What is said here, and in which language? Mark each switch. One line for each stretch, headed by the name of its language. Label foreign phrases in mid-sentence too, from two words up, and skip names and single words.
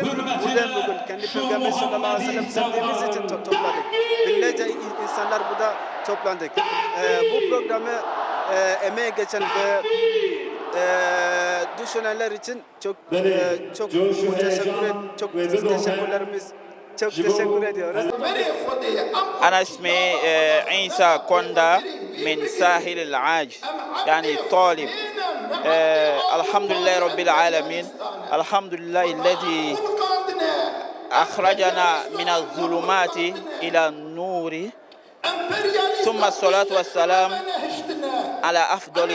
Turkish: Buradan bugün kendi Peygamber
Arabic: صلى الله عليه وسلم
Turkish: sevdiğimiz için topladık. Binlerce insanlar burada toplandık. Bu programı emeğe geçen ve düşünenler için çok teşekkür ediyoruz.
Arabic: أنا اسمي عيسى كوندا من ساحل العاج يعني طالب الحمد لله رب العالمين الحمد لله الذي أخرجنا من الظلمات إلى النور ثم الصلاة والسلام على أفضل